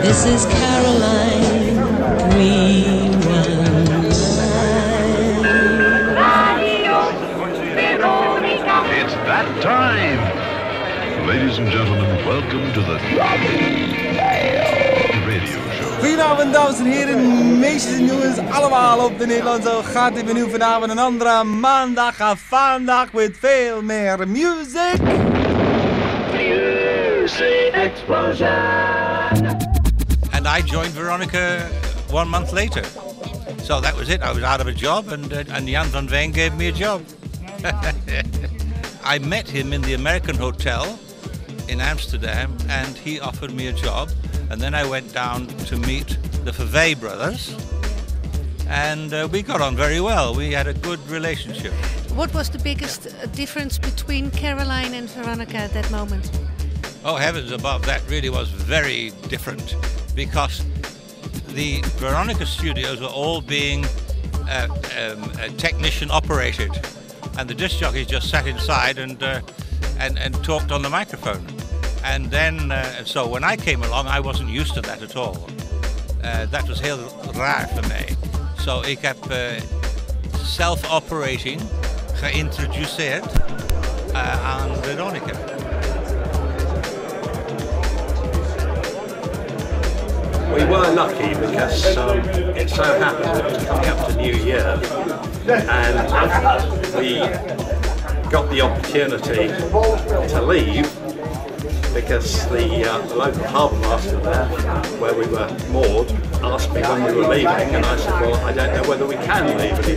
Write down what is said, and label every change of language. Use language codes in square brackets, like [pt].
[en] This is Caroline 319. It's that time! Ladies and gentlemen, welcome to the Radio Show. [nl] Goedenavond, dames en heren, meisjes en jongens, allemaal op de Nederlandse gaat even nu vanavond een andere maandag of vandaag met veel meer music. [en] Music explosion! And I joined Veronica 1 month later. So that was it. I was out of a job, and Jan van Veen gave me a job. I met him in the American Hotel in Amsterdam, and he offered me a job. And then I went down to meet the Verwey brothers, and we got on very well. We had a good relationship. What was the biggest difference between Caroline and Veronica at that moment? Oh, heavens above, that really was very different, because the Veronica studios were all being technician operated, and the disc jockeys just sat inside and talked on the microphone. And then, so when I came along, I wasn't used to that at all. [nl] Dat was heel raar voor mij. So ik heb self-operating geïntroduceerd aan Veronica. [en] We were lucky because it so happened that it was coming up to New Year, and we got the opportunity to leave because the local harbour master there, where we were moored, asked me when we were leaving, and I said, well, I don't know whether we can leave.